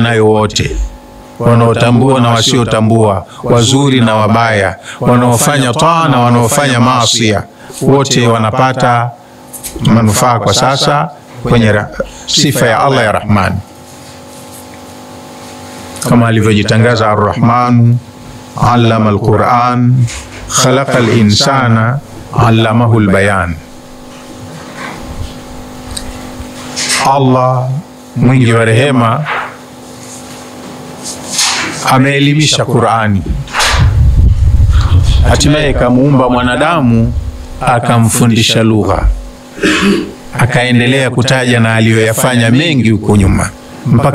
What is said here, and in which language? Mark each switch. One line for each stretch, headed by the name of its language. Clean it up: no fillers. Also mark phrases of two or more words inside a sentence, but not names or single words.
Swahili: nayo wote, wanaotambua na wasiotambua, wazuri na wabaya, wanaofanya taa na wanaofanya maasi, wote wanapata manufaa kwa sasa kwenye sifa ya Allah ya Rahman, kama alivyojitangaza
Arabic: الرحمن علم القرآن خلق الإنسان علمه البيان.
Swahili: Allah mwingi wa rehema ameelimisha Qur'ani, hatimaye kamuumba mwanadamu akamfundisha lugha, akaendelea kutaja na aliyoyafanya mengi huko nyuma mpaka